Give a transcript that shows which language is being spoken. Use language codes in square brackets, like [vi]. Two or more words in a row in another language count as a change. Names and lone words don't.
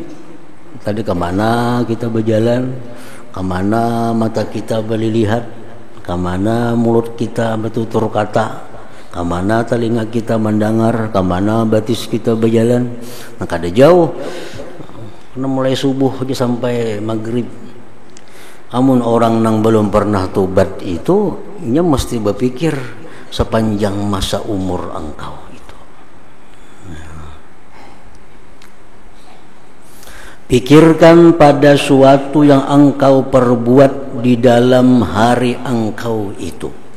[id] Tadi kemana kita berjalan, kemana mata kita berlihat, kemana mulut kita bertutur kata, kemana telinga kita mendengar, kemana batis kita berjalan. [bjn] Nah, kada jauh, karena mulai subuh aja sampai maghrib. Amun orang nang belum pernah tobat itu, nya mesti berpikir sepanjang masa umur engkau itu. [id] Pikirkan pada suatu yang engkau perbuat di dalam hari engkau itu.